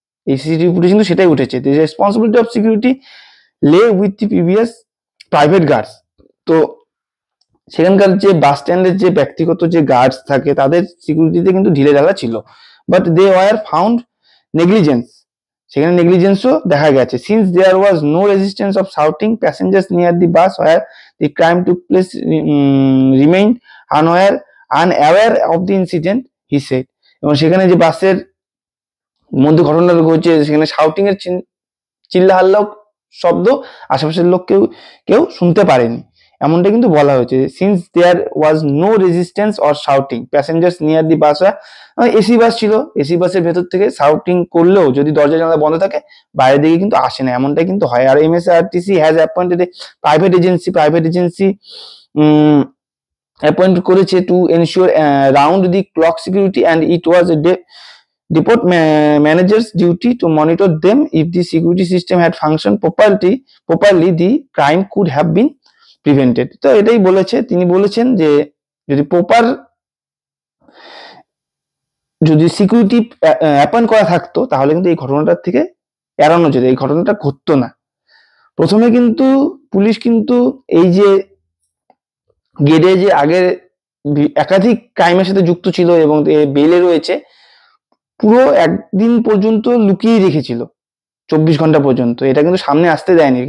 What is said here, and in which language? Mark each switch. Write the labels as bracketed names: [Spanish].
[Bangla] এই CCTV footage কিন্তু সেটাই উঠেছে, [English] The responsibility of security lay with the previous private guards. [Bangla] তো সেখানকার যে বাস স্ট্যান্ডের যে ব্যক্তিগত যে গার্ডস থাকে তাদের সিকিউরিটিতে কিন্তু ঢিলেঢালা ছিল, [English] but they were found negligence, [Bangla] সেখানে নেগলিজেন্সও দেখা গেছে। [English] Since there was no resistance of shouting passengers near the bus were the crime took place, remained unaware of the incident, he said. [Bangla] এবং সেখানে যে বাসের মধ্যে ঘটনাটা ঘটেছে সেখানে শাউটিং এর চিল্লাহাল্লা শব্দ আশেপাশের লোক কেউ শুনতে পারেনি, এমনটা কিন্তু বলা হয়েছে। [English] since there was no resistance or shouting passengers near the bus, [Bangla] AC bus ছিল, এসি বাসের ভেতর থেকে শাউটিং করলেও যদি দরজা জানালা বন্ধ থাকে বাইরের দিকে কিন্তু আসে না, এমনটাই কিন্তু হয়। [English] আর MSRTC has appointed a private agency [Bangla] appoint করেছে [English] To ensure round the clock security and it was a depot manager's duty to monitor them. If the security system had functioned properly the crime could have been prevented. [Bangla] তো এটাই বলেছে, তিনি বলেছেন যে যদি security appoint করা থাকতো তাহলে কিন্তু এই ঘটনাটার থেকে এড়ানো যেত, এই ঘটনাটা ঘটতো না। প্রথমে কিন্তু পুলিশ কিন্তু এই যে গেটে যে আগে একাধিক ক্রাইমের সাথে যুক্ত ছিল এবং বেলে রয়েছে, পুরো একদিন পর্যন্ত লুকিয়ে রেখেছিল, 24 ঘন্টা পর্যন্ত, এটা কিন্তু সামনে আসতে দেয়নি।